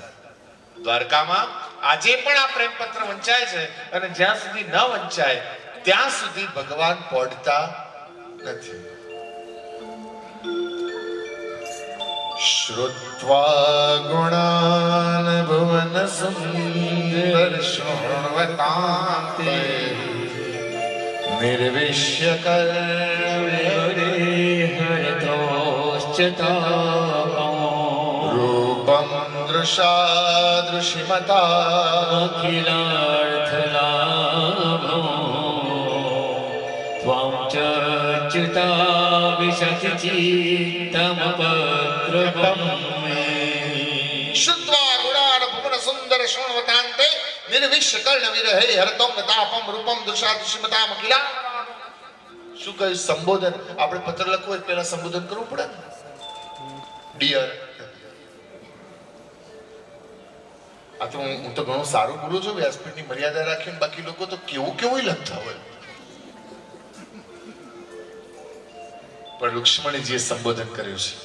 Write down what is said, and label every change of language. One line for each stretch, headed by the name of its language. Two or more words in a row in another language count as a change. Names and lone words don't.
Gujarati: દ્વારકામાં આજે પણ આ પ્રેમ પત્ર વંચાય છે અને જ્યાં સુધી ન વંચાય ત્યાં સુધી ભગવાન પહોંચતા નથી.
Sanskrit: શ્રુત્વા ગુણાન ભુવન સુંદર શૃણ્વતાંતે निर्विश्य रूपम दृशादृशिमता अखिलार्थलाभो त्वां च च्युता विशतिचित्तमपद्रवं मे श्रुत्वा गुणान् भुवन सुन्दर शृण्वतान्ते निर्विश्य कर्ण विरहे हरतम तापम रूपम दृशादृशिमता अखिला.
Gujarati: શું કહે સંબોધન? આપણે પત્ર લખવું હોય પહેલા સંબોધન કરવું પડે ને. ડિયર. આ તો હું તો ઘણું સારું બોલું છું, વ્યાસપીઠની મર્યાદા રાખીને, બાકી લોકો તો કેવું કેવું લખતા હોય. પણ રૂક્ષ્મણીજીએ સંબોધન કર્યું છે.